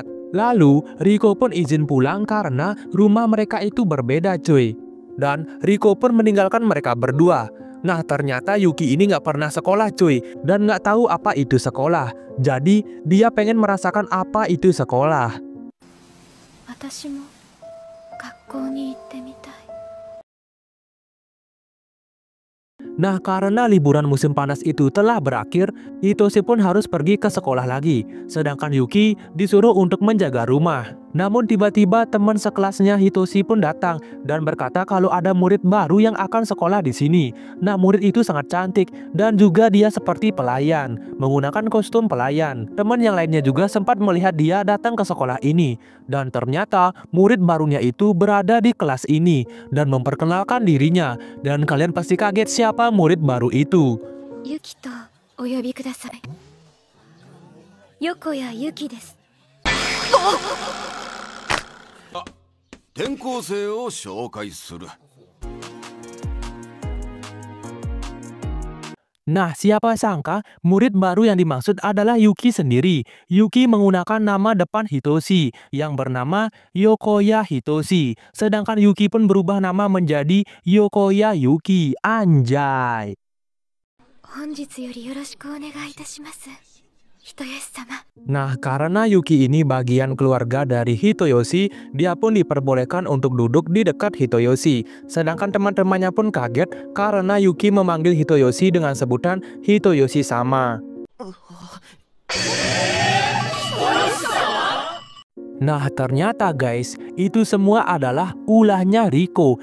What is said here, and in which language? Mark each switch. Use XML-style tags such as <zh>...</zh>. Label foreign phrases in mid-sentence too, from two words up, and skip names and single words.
<id>Lalu, Riko pun izin pulang karena rumah mereka itu berbeda cuy. Dan Riko pun meninggalkan mereka berdua. Nah, ternyata Yuki ini nggak pernah sekolah cuy, dan nggak tahu apa itu sekolah. Jadi, dia pengen merasakan apa itu sekolah.</id> <ja>私も学校に行ってみたい。</ja> <id>Nah, karena liburan musim panas itu telah berakhir, Hitoshi pun harus pergi ke sekolah lagi. Sedangkan Yuki disuruh untuk menjaga rumah. Namun tiba-tiba teman sekelasnya Hitoshi pun datang dan berkata kalau ada murid baru yang akan sekolah di sini. Nah, murid itu sangat cantik dan juga dia seperti pelayan, menggunakan kostum pelayan. Teman yang lainnya juga sempat melihat dia datang ke sekolah ini. Dan ternyata murid barunya itu berada di kelas ini dan memperkenalkan dirinya. Dan kalian pasti kaget siapa murid baru itu.</id> <ja>ユキとお呼びください。横谷ユキです。転校生を紹介する。</ja> <id>Nah, siapa sangka murid baru yang dimaksud adalah Yuki sendiri. Yuki menggunakan nama depan Hitoshi yang bernama Yokoya Hitoshi. Sedangkan Yuki pun berubah nama menjadi Yokoya Yuki. Anjay.</id> <ja>本日よりよろしくお願いいたします。人吉様。</ja> <id>Nah, karena Yuki ini bagian keluarga dari Hitoyoshi, dia pun diperbolehkan untuk duduk di dekat Hitoyoshi. Sedangkan teman-temannya pun kaget karena Yuki memanggil Hitoyoshi dengan sebutan Hitoyoshi sama. Nah, ternyata guys, itu semua adalah ulahnya Riko.</id>